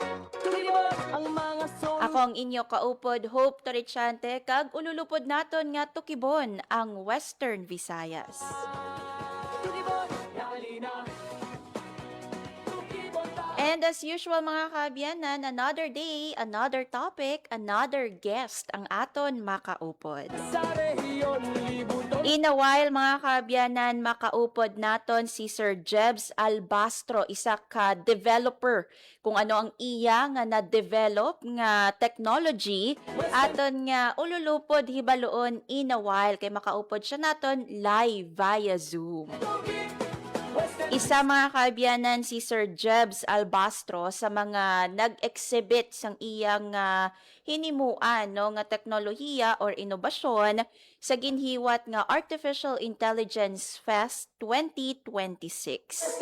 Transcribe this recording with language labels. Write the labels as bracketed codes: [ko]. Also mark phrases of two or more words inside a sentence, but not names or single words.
[hil] Tukibon, ang mga Ako ang inyo kaupod, Hope Torrichante, kag ululupod naton nga tukibon ang Western Visayas. Tukibon, dali na. Tukibon ta. [en] And as usual [hil] mga kaabyanan, [en] another day, another topic, another guest [hil] ang aton makaupod. Sa rehiyon, libuton. [en] In a while [hil] mga kaabyanan, makaupod naton si Sir Jebs Albastro, isa ka developer kung ano ang iya nga na-develop nga technology aton nga ululupod hibaloon [en] in a while [hil] kay makaupod siya naton [en] live via Zoom. [hil] Isa mga kaabyanan si Sir Jebs Albastro sa mga nag-exhibit sang iyang hinimuan no nga teknolohiya or inobasyon sa ginhiwat nga Artificial Intelligence Fest 2026.